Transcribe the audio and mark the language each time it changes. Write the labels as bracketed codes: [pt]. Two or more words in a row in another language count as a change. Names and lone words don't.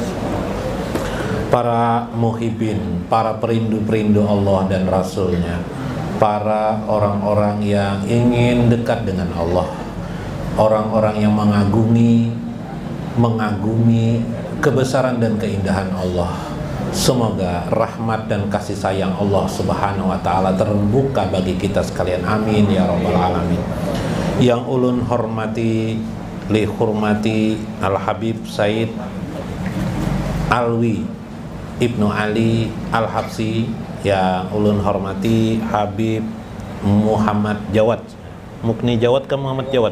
[id] Para muhibin, para perindu-perindu Allah dan Rasulnya, para orang-orang yang ingin dekat dengan Allah, orang-orang yang mengagumi kebesaran dan keindahan Allah. Semoga rahmat dan kasih sayang Allah [ar] Subhanahu wa Ta'ala [id] terbuka bagi kita sekalian, [ar] amin ya rabbal alamin. [id] Yang ulun hormati, [ar] li hurmati [id] Al Habib Said Alwi Ibnu Ali Al Habsi, yang ulun hormati Habib Muhammad Jawad Mukni Jawad ke Muhammad Jawad?